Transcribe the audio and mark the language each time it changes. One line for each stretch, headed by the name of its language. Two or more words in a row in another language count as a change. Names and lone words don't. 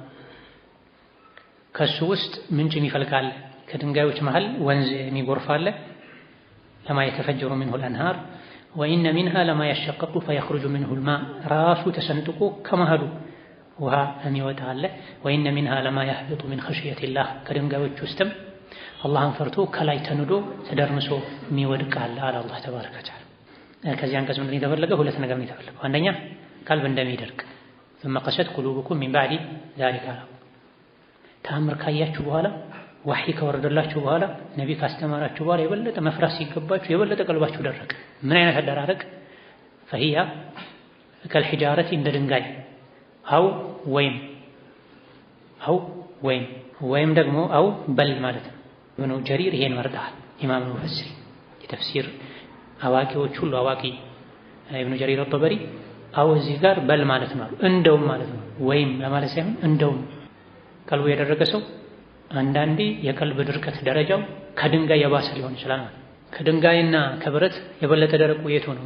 Amharic: ከሱ ውስጥ ምንጭ ይፈልቃል። ከድንጋዮች መሃል ወንዝ የሚጎርፍ አለ።
Arabic: لما يتفجر منه الأنهار وإن منها لما يشقق فيخرج منه الماء
Amharic: ራሱ ተሰንጥቆ ከመሃሉ ውሃ የሚወጣ አለ።
Arabic: وإن منها لما يهبط من خشية الله
Amharic: ከድንጋዮች ውስጥም አላህን ፈርቶ ከላይ ተንዶ ተደርምሶ የሚወድቅ አለ አለ አላህ
Arabic: تبارك وتعالى።
Amharic: ከዚህ አንቀጽ ምንድን የተፈለገው? ሁለት ነገር ነው የተፈለገው። አንደኛ ቀልብ እንደሚደርቅ
Arabic: ثم قست قلوبكم من بعد ذلك
Amharic: ተአምር ካያችሁ በኋላ ወህይ ከወረደላችሁ በኋላ ነቢ ካስተማራችሁ በኋላ የበለጠ መፍራት ሲገባችሁ የበለጠ ቀልባችሁ ደረቀ። ምን አይነት አደራረቅ?
Arabic: فهي كالحجارة
Amharic: እንደ ድንጋይ አው ወይም ደግሞ አው በል ማለት ነው። ኢብኑ ጀሪር ይሄን መርጠዋል። ኢማም ሙፈሲር የተፍሲር አዋቂዎች ሁሉ አዋቂ ኢብኑ ጀሪር አጠበሪ አው እዚህ ጋር በል ማለት ነው እንደውም ማለት ነው። ወይም ለማለት ሳይሆን እንደውም ቀልቡ የደረቀ ሰው አንዳንዴ የቀልብ ድርቀት ደረጃው ከድንጋይ የባሰ ሊሆን ይችላል ማለት ነው። ከድንጋይና ከብረት የበለጠ ደረቁ የቱ ነው?